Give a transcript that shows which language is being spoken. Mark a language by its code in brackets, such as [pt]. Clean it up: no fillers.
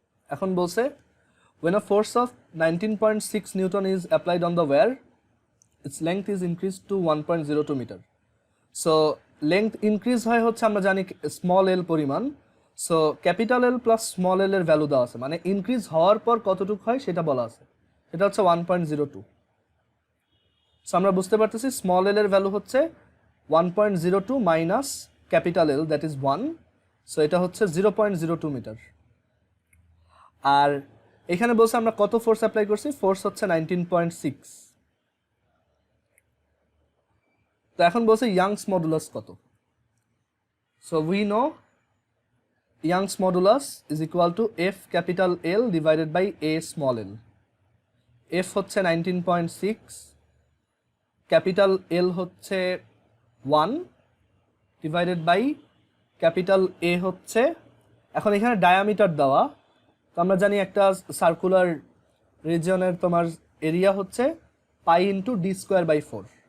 [bn] এখন বলছে [en] when a force of 19.6 Newton is applied on the wire, its length is increased to 1.02 meter. [bn] So length increase হয় হচ্ছে আমরা জানি small এল পরিমাণ। সো ক্যাপিটাল এল plus small এল এর ভ্যালু দেওয়া আছে, মানে ইনক্রিজ হওয়ার পর কতটুকু হয় সেটা বলা আছে। সেটা হচ্ছে 1.02। সো আমরা বুঝতে পারতেছি স্মল এল এর ভ্যালু হচ্ছে 1.02 minus capital L, that is 1। So এটা হচ্ছে 0.02 মিটার। আর এখানে বলছে আমরা কত ফোর্স অ্যাপ্লাই করছি, ফোর্স হচ্ছে 19.6। তো এখন বলছে ইয়াংস মডুলাস কত। [en] So we know Young's modulus is equal to F capital L divided by A small l. [bn] F হচ্ছে 19.6, capital L হচ্ছে 1 [en] divided by capital A [bn] হচ্ছে, এখন এখানে ডায়ামিটার দেওয়া। তো আমরা জানি একটা সার্কুলার রিজিয়নের তোমার এরিয়া হচ্ছে পাই ইন্টু d²/4।